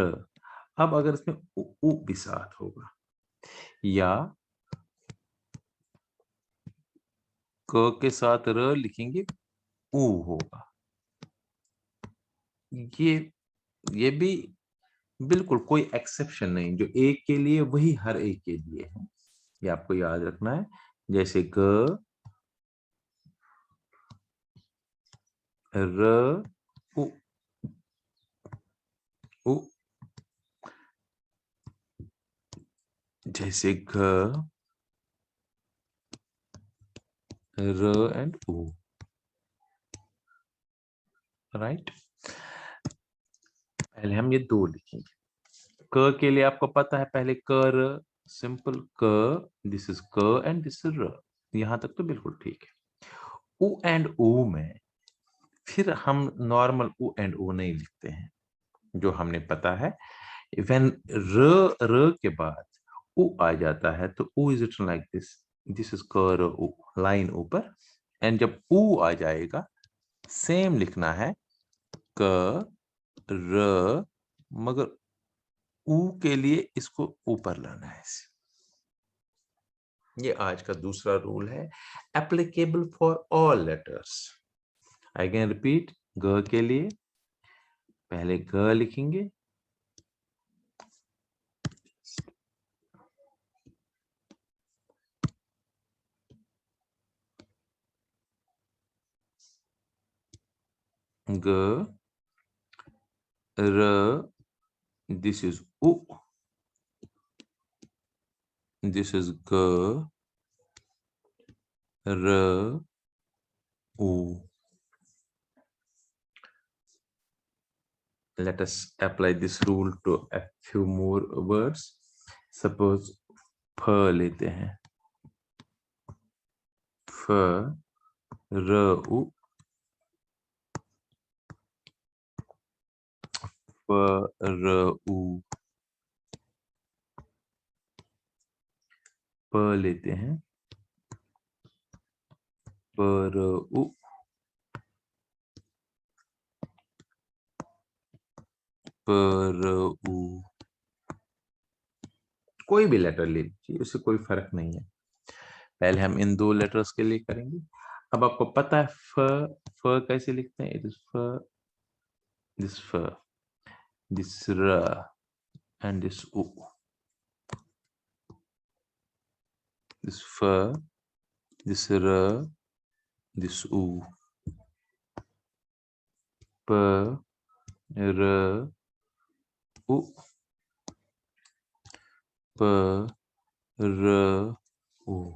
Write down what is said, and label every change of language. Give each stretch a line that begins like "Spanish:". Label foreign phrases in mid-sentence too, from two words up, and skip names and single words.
Hindi: अब अगर इसमें उ भी साथ होगा, या क के साथ र लिखेंगे, उ होगा। ये भी बिल्कुल कोई एक्सेप्शन नहीं, जो एक के लिए वही हर एक के लिए है, ये आपको याद रखना है। जैसे ग र उ, उ, जैसे घ र एंड उ, राइट। पहले हम ये दो लिखेंगे। क के लिए आपको पता है, पहले क र, सिंपल क,
English: this is क and this is र।
Hindi: यहां तक तो बिल्कुल ठीक है। उ एंड उ में फिर हम नॉर्मल उ एंड उ नहीं लिखते हैं, जो हमने पता है। व्हेन र के बाद उ आ जाता है तो उ
English: is written like this, this is
Hindi: क र उ, लाइन ऊपर। एंड जब उ आ जाएगा, सेम लिखना है, क र, मगर उ के लिए इसको ऊपर लाना है। ये आज का दूसरा रूल है,
English: applicable for all letters. I can repeat.
Hindi: ग के लिए पहले ग लिखेंगे, ग र,
English: this is उ, this is g, r, u. Let us apply this rule to a few more words.
Hindi: Suppose फ लेते हैं, फ र उ, फ र उ। प लेते हैं, प र उ, प र उ। कोई भी लेटर ले लीजिए, उससे कोई फर्क नहीं है। पहले हम इन दो लेटर्स के लिए करेंगे। अब आपको पता है फ कैसे लिखते हैं,
English: it is फ, this र and this उ, this फ, this र, this उ, प र उ, प र उ।